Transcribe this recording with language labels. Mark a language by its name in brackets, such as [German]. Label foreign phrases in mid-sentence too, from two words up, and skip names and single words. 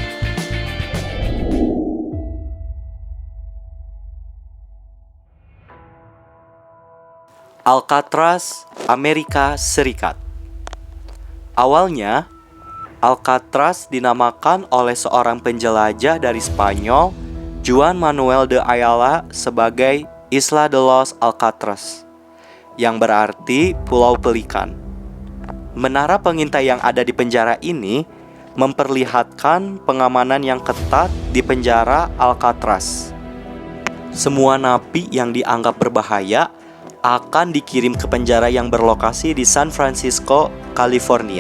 [Indonesian] Alcatraz, Amerika Serikat. Awalnya, Alcatraz dinamakan oleh seorang penjelajah dari Spanyol, Juan Manuel de Ayala, sebagai Isla de los Alcatraz, yang berarti Pulau Pelikan. Menara pengintai yang ada di penjara ini memperlihatkan pengamanan yang ketat di penjara Alcatraz. Semua napi yang dianggap berbahaya akan dikirim ke penjara yang berlokasi di San Francisco, California.